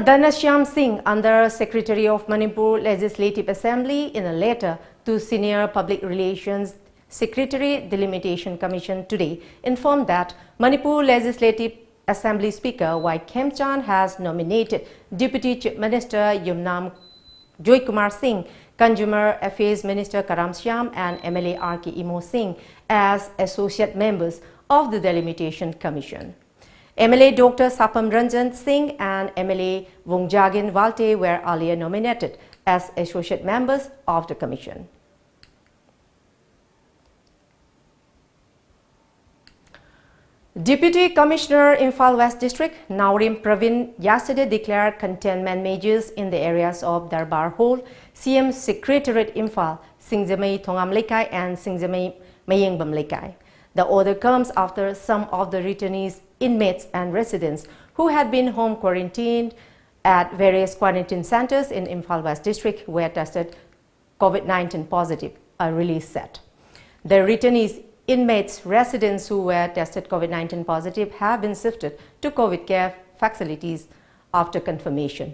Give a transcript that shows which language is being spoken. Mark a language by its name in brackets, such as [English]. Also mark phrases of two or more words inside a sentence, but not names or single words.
[English] Dhanashyam Singh, Under Secretary of Manipur Legislative Assembly, in a letter to Senior Public Relations Secretary Delimitation Commission today, informed that Manipur Legislative Assembly Speaker Y. Khemchan has nominated Deputy Chief Minister Yumnam Joy Kumar Singh, Consumer Affairs Minister Karam Shyam and MLA R.K. Imo Singh as associate members of the Delimitation Commission. MLA Dr. Sapam Ranjan Singh and MLA Wongjagin Walte were earlier nominated as associate members of the commission. Deputy Commissioner Imphal West District Naurim Pravin yesterday declared containment measures in the areas of Darbar Hall, CM Secretariat Imphal, Singzamei Thongam Lekai and Singzamei Mayengbam Lekai. The order comes after some of the returnees, inmates and residents who had been home quarantined at various quarantine centers in Imphal West District were tested COVID-19 positive, a release said. The returnees, inmates, residents who were tested COVID-19 positive have been shifted to COVID care facilities after confirmation.